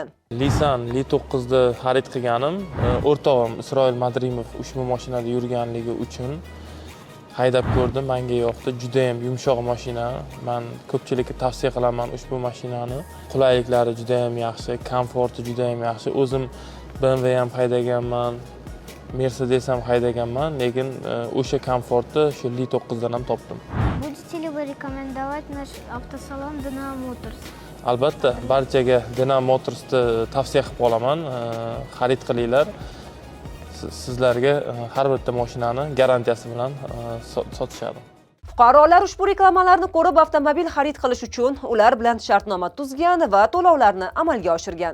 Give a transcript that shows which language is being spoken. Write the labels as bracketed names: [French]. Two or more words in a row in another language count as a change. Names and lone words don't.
[Uzbek] Lisan Li 9 ni xarid qilganim, o'rtog'im Isroil Madrimov ushbu mashinada yurganligi uchun haydab ko'rdim, menga yoqdi. Juda ham yumshoq mashina. Men ko'pchilikka tavsiya qilaman ushbu mashinani. Qulayliklari juda ham yaxshi, komforti juda ham yaxshi. O'zim BMW ham haydaganman, Mercedes ham haydaganman, lekin o'sha komfortni shu Li 9 dan ham topdim. [Russian] Будете ли вы рекомендовать наш автосалон Dana Motors? [Uzbek] Albatta, barchaga Dana Motors'ni tavsiya qilib qolaman. Xarid qilinglar. Sizlarga har bitta mashinani garantiyasi bilan sotishadi. Fuqarolar ushbu reklamalarni ko'rib avtomobil xarid qilish uchun ular bilan shartnoma tuzgan va to'lovlarni amalga oshirgan.